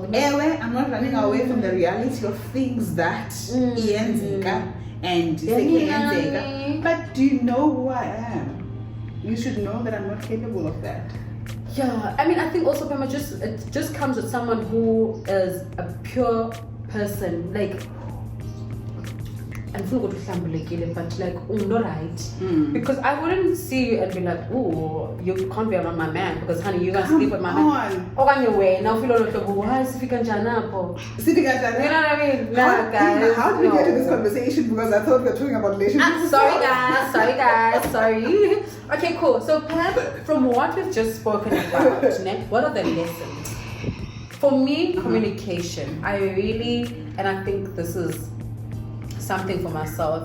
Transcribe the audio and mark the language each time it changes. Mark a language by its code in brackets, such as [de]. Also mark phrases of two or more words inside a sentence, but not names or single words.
[en] I'm not running away from the reality of things that and but do you know who I am? You should know that I'm not capable of that. Yeah, I mean, I think also it just comes with someone who is a pure person, like [xh] andifuna ukuthi uhlambulekile, [en] but like not right. Because I wouldn't see you and be like, oh, you can't be around my man because honey, you guys sleep with my man. [xh] Okanye wena ufila lo hlobo, why sifika njani apho? Sifika njani? [en] You know what I mean? Nah, guys. How did we get to this conversation? Because I thought we were talking about relationships. Sorry guys. Okay, cool. So Pam, from what we've just spoken about, what are the lessons? For me, communication. I really, and I think this is something for myself.